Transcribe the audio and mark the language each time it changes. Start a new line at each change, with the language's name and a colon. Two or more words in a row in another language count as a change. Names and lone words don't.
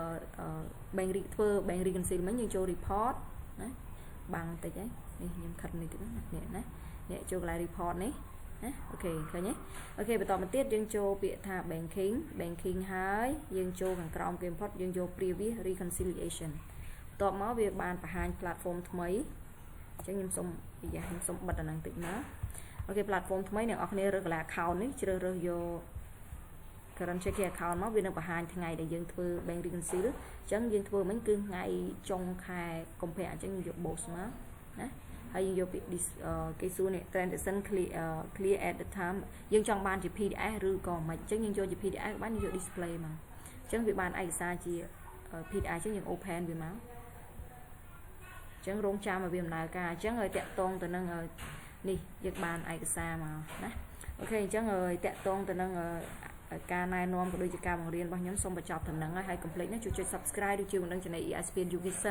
Khmer: bank ធ្វើ
English: bank reconcile
Khmer: មិញយើងចូល report ណាបាំងបន្តិចហើយនេះខ្ញុំខិតនេះទៀតណានេះចូលកន្លែង report នេះណាអូខេឃើញទេអូខេបន្តមកទៀតយើងចូលពាក្យថា banking ហើយយើងចូលខាងក្រោមគេ import យើងយក
English: previous reconciliation
Khmer: បន្ទាប់មកវាបានបង្ហាញ platform ថ្មីអញ្ចឹងខ្ញុំសុំបិទអាហ្នឹងតិចណាអូខេ platform ថ្មីអ្នកនរគ្នារើសកន្លែង account នេះជ្រើសរើសយក
English: current checking account
Khmer: មកវានឹងបង្ហាញថ្ងៃដែលយើងធ្វើ
English: bank reconcile
Khmer: អញ្ចឹងយើងធ្វើមិញគឺថ្ងៃចុងខែកុម្ភៈអញ្ចឹងយើងយក boss មកណាហើយយើងយកពាក្យគេសួរនេះ
English: transaction clear at the time
Khmer: យើងចង់បានជា PDF ឬក៏មិនអញ្ចឹងយើងយកជា PDF បានយើងយក display មកអញ្ចឹងវាបានឯកសារជា PDF អញ្ចឹងយើង open វាមកអញ្ចឹងរងចាំឲ្យវាដំណើរការអញ្ចឹងឲ្យតាក់ទងទៅនឹងនេះយើងបានឯកសារមកណា អូខេអញ្ចឹងឲ្យតាក់ទងទៅនឹងការណែនាំក៏ដូចជាការបង្រៀនរបស់ខ្ញុំសូមបញ្ចប់ត្រឹមហ្នឹងហើយកុំភ្លេចណាជួយចុច subscribe ឬជួយបណ្ដឹង channel ESP Education